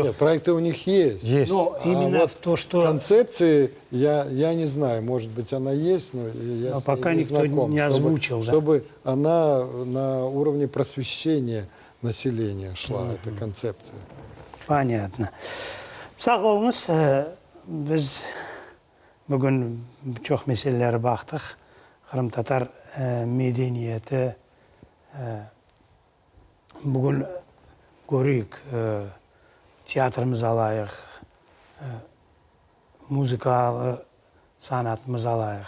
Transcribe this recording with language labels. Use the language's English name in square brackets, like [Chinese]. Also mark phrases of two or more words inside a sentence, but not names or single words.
[Russian] Нет, проекты у них есть. Есть. Но именно вот в то, что... Концепции, я не знаю, может быть, она есть, но я Но с ней пока не никто знаком, не озвучил, да. чтобы она на уровне просвещения населения шла, эта концепция. Понятно. [Crimean Tatar] Sağ olunuz. Biz bugün çok meselelere baktık. Kırım Tatar medeniyeti bugün görüyük. Tiyatrımız alayıq, muzikalı sanatımız alayıq.